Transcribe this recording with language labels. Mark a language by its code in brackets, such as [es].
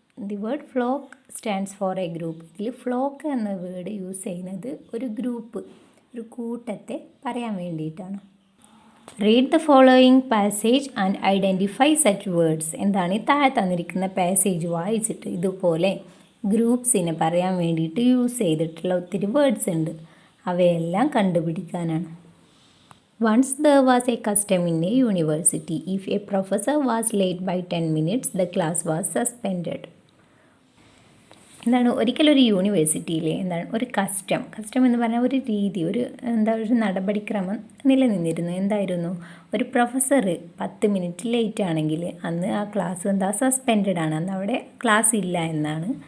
[en] The word flock stands for a group. [ml] ഇതിൽ flock എന്ന word use ചെയ്യുന്നത് ഒരു ഗ്രൂപ്പ്, ഒരു കൂട്ടത്തെ പറയാൻ വേണ്ടിയിട്ടാണ്. [en] Read the following passage and identify such words. [ml] എന്താണ് ഈ താഴെ തന്നിരിക്കുന്ന പാസേജ് വായിച്ചിട്ട് ഇതുപോലെ ഗ്രൂപ്പ്സിനെ പറയാൻ വേണ്ടിയിട്ട് യൂസ് ചെയ്തിട്ടുള്ള ഒത്തിരി വേർഡ്സ് ഉണ്ട്. അവയെല്ലാം കണ്ടുപിടിക്കാനാണ്. [en] Once there was a custom in a university. If a professor was late by 10 minutes, the class was suspended. [ml] എന്താണ് ഒരിക്കലൊരു യൂണിവേഴ്സിറ്റിയിൽ എന്താണ് ഒരു കസ്റ്റം എന്ന് പറഞ്ഞാൽ ഒരു രീതി, ഒരു നടപടിക്രമം നിലനിന്നിരുന്നു. എന്തായിരുന്നു? ഒരു പ്രൊഫസർ 10 മിനിറ്റ് ലേറ്റ് ആണെങ്കിൽ അന്ന് ആ ക്ലാസ് സസ്പെൻഡഡ് ആണ്, അന്ന് അവിടെ ക്ലാസ് ഇല്ല എന്നാണ്.